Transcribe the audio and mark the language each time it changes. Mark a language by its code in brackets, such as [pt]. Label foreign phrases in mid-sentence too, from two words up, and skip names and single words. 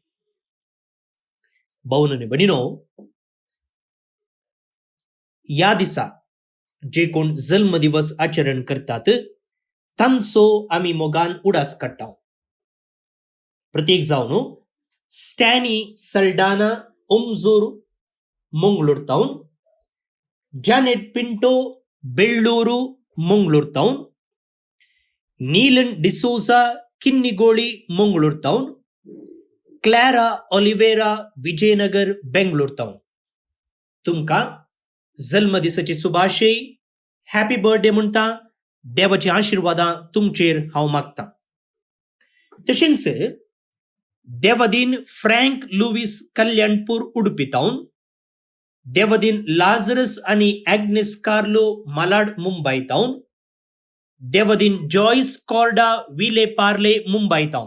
[kok] भावन आनी भयणीनो, ह्या दिसा जे कोण जल्म दिवस आचरण करतात तांचो आमी मोगान उडास काडटा. प्रत्येक जावन स्टॅनी सल्डाना ओमजोर मंगळूर तावन ಜಾನೆಟ್ ಪಿಂಟೋ ಬೆಳ್ಳೂರು ಮಂಗಳೂರು ಟೌನ್, ನೀಲನ್ ಡಿಸೋಜಾ ಕಿನ್ನಿಗೋಳಿ ಮಂಗಳೂರು ಟೌನ್, क्लॅरा ऑलिव्हेरा विजयनगर बेंगलोर टाउन. तुमका जल्मदिसाची सुभाशय, [en] happy birthday [kok] म्हणटा देवाची आशीर्वादां तुमचेर हांव मागता. तशेंच देवदीन फ्रँक लुईस कल्याणपूर उडपी टाउन, देवदीन लाझरस आणि ॲग्नेस कार्लो मालाड मुंबई टाउन, देवदीन जॉयस कॉर्डा विले पार्ले मुंबई टाउन.